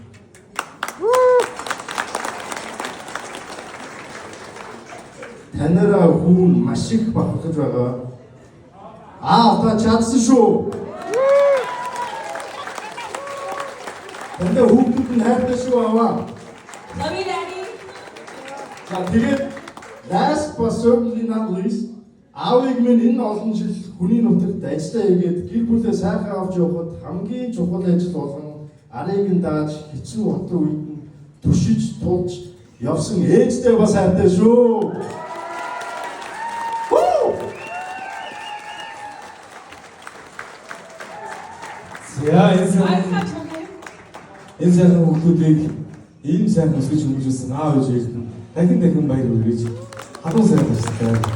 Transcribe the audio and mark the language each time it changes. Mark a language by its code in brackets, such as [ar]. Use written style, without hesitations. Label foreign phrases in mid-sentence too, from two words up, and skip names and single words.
[mn] Танараа хүн маш их бахархаж байгаа. Та чадсан шүү. Тандаа хүүхдүүд нь хайртай шүү аваа. [en] Love you, Daddy. Тэгээд last but certainly not least, [mn] аавыг минь энэ олон жил хүний нутагт ажиллаа хийгээд гэр бүлээ сайхан авч явахад хамгийн чухал ажил болгон арыг нь дааж хэцүү хотын үед нь түшиж тулж явсан ээжтэй бас хайртай шүү. За энэ сайхан хүүхдүүдийг ийм сайхан өсгөж хүмүүжүүлсэн аав ээжээс дахин баяр хүргэж хатуу сайн баярлалаа.